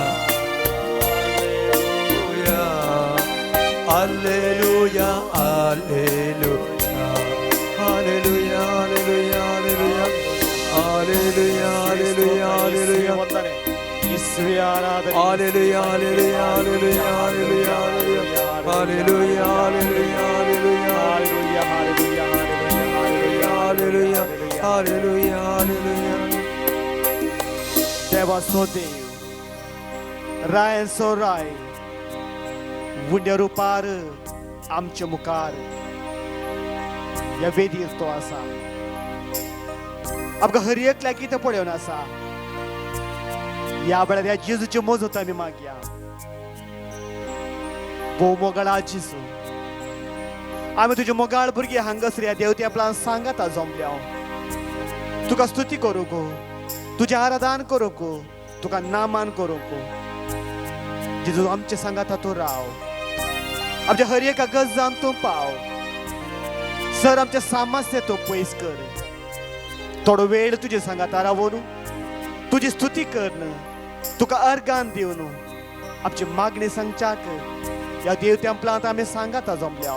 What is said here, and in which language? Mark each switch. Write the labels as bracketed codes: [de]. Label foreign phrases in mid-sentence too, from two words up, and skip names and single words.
[la] Alleluia, alleluia, alleluia, alleluia, alleluia, alleluia, alleluia, [kn] ಯೇಸುವೆ ಆರಾಧನೆ [la] alleluia, alleluia, alleluia, alleluia, alleluia, alleluia, alleluia, ಹಾಲೆಲೂಯಾ alleluia, alleluia, alleluia. [kok] देवा सो देव रायन सो राय वुंड्या रुपार आमच्या मुखार या वेदीर तो आसा आमकां हर एक लागी तो पळोवन आसा या वेळार ह्या जेजूचे मोजत आमी मागया भोव मोगाळा जेजू आमी तुजे मोगाळ भुरगीं हांगासर ह्या देवत्या आपल्यान सांगात जमल्या तुका स्तुती करूं गो तुझे आराधन करो को तुका नामान करो को जेजू आमचे सांगात तू राव आमच्या हर एका गरजान तू पाव सर आमचे सामर्थ्य तू पयस कर थोडो वेळ तुझे सांगात रावून तुझी स्तुती कर तुका अर्गान दिवन आमची मागणी सांगच्याक या देव तेंपलांत आमी सांगात जमल्या